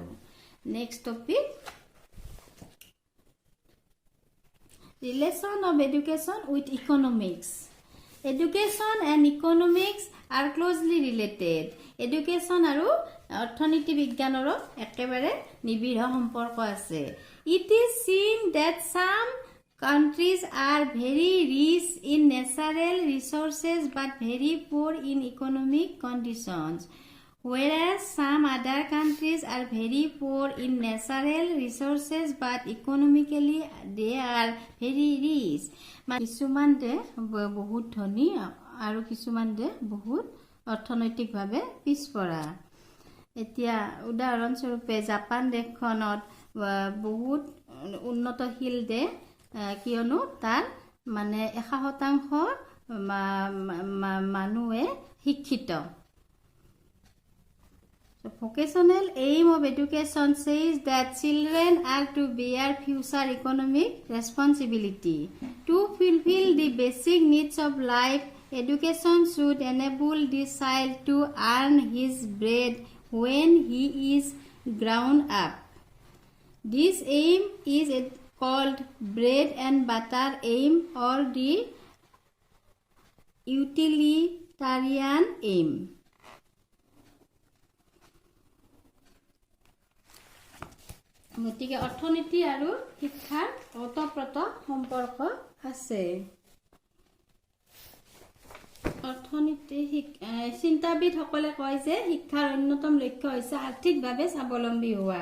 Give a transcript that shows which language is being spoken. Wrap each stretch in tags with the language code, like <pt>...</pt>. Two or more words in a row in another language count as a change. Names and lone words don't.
<en>next topic, relation of education with economics. education and economics are closely related.</en> <as>এডুকেশ্যন আৰু অৰ্থনীতি বিজ্ঞানৰো একেবাৰে নিবিড় সম্পৰ্ক আছে।</as> <en>it is seen that সাম countries are very rich in natural resources but very poor in economic conditions, whereas some other countries are very poor in natural resources but economically they are very rich.</en> <as>কিছুমান দেশ বহুত ধনী আৰু কিছুমান দেশ বহুত অৰ্থনৈতিকভাৱে পিছপৰা। এতিয়া উদাহৰণস্বৰূপে জাপান দেশখনত বহুত উন্নতশীল দেশ, কিয়নো তাৰ মানে 100% মানুহে শিক্ষিত।</as> <en>Vocational aim of education says that children are to bear future economic responsibility. To fulfill the basic needs of life, education should enable the child to earn his bread when he is grown up. This aim is called bread and butter aim or the utilitarian aim.</en> <as>গতিকে অৰ্থনীতি আৰু শিক্ষাৰ ওতঃপ্ৰোত সম্পৰ্ক আছে। অৰ্থনীতি চিন্তাবিদসকলে কয় যে শিক্ষাৰ অন্যতম লক্ষ্য হৈছে আৰ্থিকভাৱে স্বাৱলম্বী হোৱা।</as>